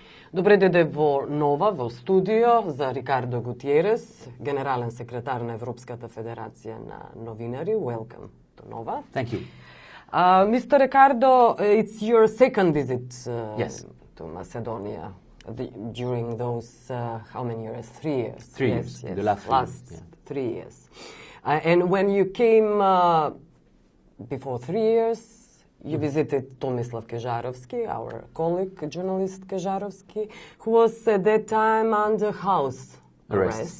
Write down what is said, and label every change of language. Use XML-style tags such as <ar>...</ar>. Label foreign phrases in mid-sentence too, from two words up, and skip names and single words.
<mk>Добре во Нова, во Студио за Рикардо Гутиерез, генерален секретар на Европската федерација на новинари.</mk> <en>Welcome to Nova. Thank you. Mr. Riccardo, it's your second visit Yes. to Macedonia during those, how many years? 3 years. 3 years, the last 3 years, yeah. 3 years. And when you came before 3 years, you visited Tomislav Kežarovski, our colleague, journalist Kežarovski, who was at that time under house arrest,</en>